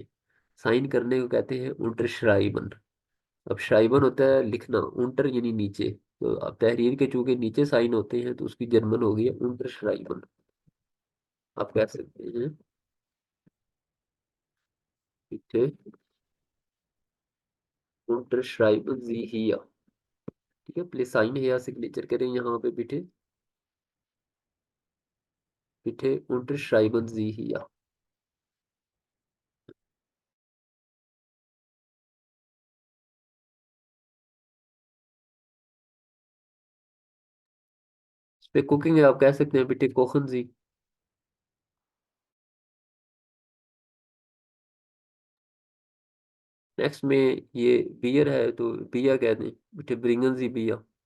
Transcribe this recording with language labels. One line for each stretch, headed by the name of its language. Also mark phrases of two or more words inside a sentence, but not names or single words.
Urdu: سائن کرنے کو کہتے ہیں unterschreiben। اب شرائبن ہوتا ہے لکھنا، اونٹر یعنی نیچے. تو اب تحریر کے چونکہ نیچے سائن ہوتے ہیں تو اس کی جرمن ہو گئی unterschreiben। آپ کہہ سکتے ہیں
German: Bitte unterschreiben Sie hier.
Urdu: ٹھیک ہے، پلیز سائن ہے یا سگنیچر کریں یہاں پہ بٹھے.
German: Bitte unterschreiben Sie hier.
Urdu: اس پہ کوکنگ ہے، آپ کہہ سکتے ہیں
German: Bitte kochen Sie.
Urdu: نیکسٹ میں یہ بیئر ہے تو بیا کہہ دیں,
German: Bitte bringen Sie Bier.